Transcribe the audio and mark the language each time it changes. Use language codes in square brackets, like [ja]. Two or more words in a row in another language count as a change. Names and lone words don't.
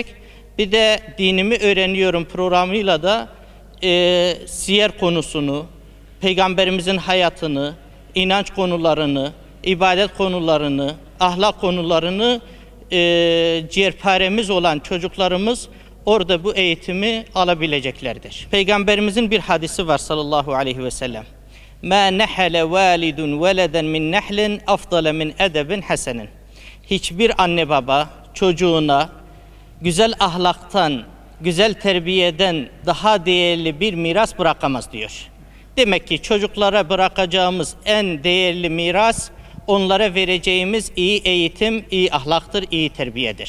[tr] Bir de dinimi öğreniyorum programıyla da siyer konusunu, Peygamberimizin hayatını, inanç konularını, ibadet konularını, ahlak konularını ciğerparemiz olan çocuklarımız orada bu eğitimi alabileceklerdir. Peygamberimizin bir hadisi var [ar] صلى الله عليه وسلم. مَا نَحَلَ وَالِدٌ وَلَدًا مِنْ نَحْلٍ اَفْضَلَ مِنْ اَدَبٍ حَسَنٍ. [tr] Hiçbir anne baba çocuğuna güzel ahlaktan, güzel terbiyeden daha değerli bir miras bırakamaz diyor. Demek ki çocuklara bırakacağımız en değerli miras, onlara vereceğimiz iyi eğitim, iyi ahlaktır, iyi terbiyedir.